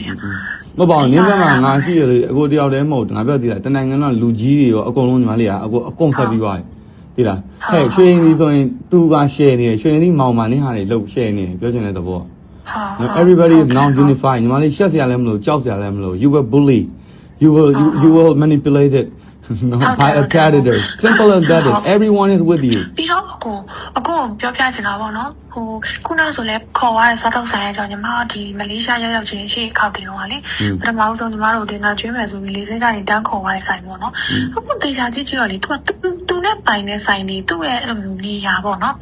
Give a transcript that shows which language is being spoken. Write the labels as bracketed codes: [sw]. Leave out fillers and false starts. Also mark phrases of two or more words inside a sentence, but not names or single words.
[my] မပေါ့နင်းဘက်မှာငါရှိရလေအကိုတယောက်တည်းမဟုတ်ငါပြောတည်တာတနိုင်ငံကလူကြီးတွေရောအကုန်လုံးညီမလေးကအကုန်ဆက်ပြီးသွားတယ်ဒီလားဟဲ့ရွှေရင်ဒီဆိုရင်သူက share နေတယ်ရွှေရင်ဒီမောင်မာနေဟာတွေလုပ် share နေတယ်ပြောချင်တဲ့သဘော [en] everybody is now unified [my] ညီမလေးရှက်စရာလည်းမလိုကြောက်စရာလည်းမလို [en] you were bullied you will manipulated by a predator simple as that everyone is with you [my] ပြီးတော့အကိုပြောပြချင်တာပေါ့နော်ဟိုခုနဆိုလဲခေါ်ရတဲ့စားတော့ဆိုင်အကြောင်းညီမဒီမလေးရှားရောက်ချင်းရှေ့ခောက်တင်တော့လေပထမဆုံးညီမတို့တင်တာကျွေးမယ်ဆိုပြီးလေးစင်းကနေတန်းခေါ်ရတဲ့ဆိုင်ပေါ့နော်အခုတေချာကြည့်တော့လေသူနဲ့ပိုင်တဲ့ဆိုင်နေသူ့ရဲ့အဲ့လိုမျိုးနေရာပေါ့နော်